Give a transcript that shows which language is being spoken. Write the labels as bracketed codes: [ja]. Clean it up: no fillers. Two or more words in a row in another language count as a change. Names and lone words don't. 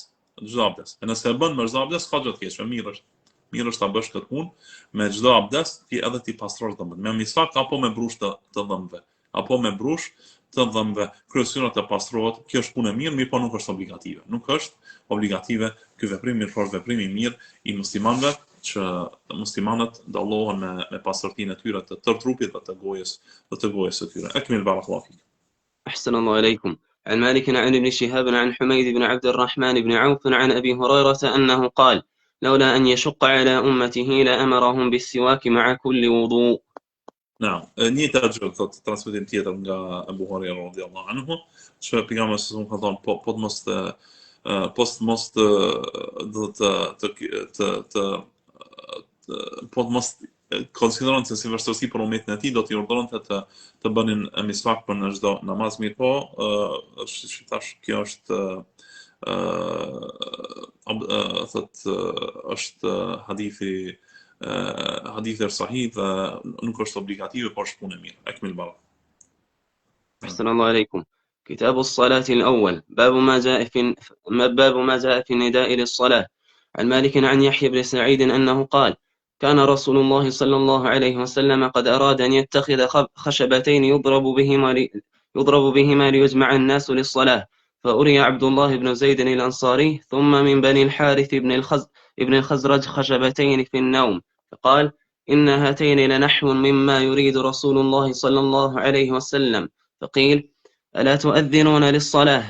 [sq] E nëse e bën me çdo abdes, ka gjë të keqe, mirë është ta bësh këtë punë me çdo abdes, ti edhe ti pastrosh dhëmbët me miswak apo me brush të dhëmbëve, kryesisht të pastrohet. Kjo është punë e mirë, mirë po nuk është obligative. Ky veprim mirë është veprim i mirë i muslimanëve, që muslimanët dallohen me pastërtinë e tyre të tërë trupit dhe të gojës së tyre. [ar] أكمل بارك الله فيك. أحسن الله إليكم. عن مالك عن ابن شهاب عن حميد بن عبد الرحمن بن عوف عن أبي هريرة أنه قال لولا أن يشق على أمته لأمرهم بالسواك مع كل وضوء. نعم، [sq] një gjë thotë transmetim tjetër nga Abu Huraira [ar] رضي الله عنه, [sq] që pejgamberi [ar] صلى الله عليه وسلم [sq] ka thënë po të mos konsideron se si vështirësi për umetin e tij, do t'i urdhëronte të bënin miswak për në çdo namaz, mirë po kjo është është hadithi sahih dhe nuk është obligative, por është punë e mirë. [ar] أكمل بارك. أحسن الله إليكم. كتاب الصلاة الأول باب ما جاء في النداء للصلاة. عن مالك عن يحيى بن سعيد أنه قال كان رسول الله صلى الله عليه وسلم قد أراد أن يتخذ خشبتين يضرب بهما ليجمع الناس للصلاة، فأري عبد الله بن زيد الأنصاري ثم من بني الحارث ابن الخزرج خشبتين في النوم، فقال إن هاتين لنحو مما يريد رسول الله صلى الله عليه وسلم، فقيل ألا تؤذنون للصلاة؟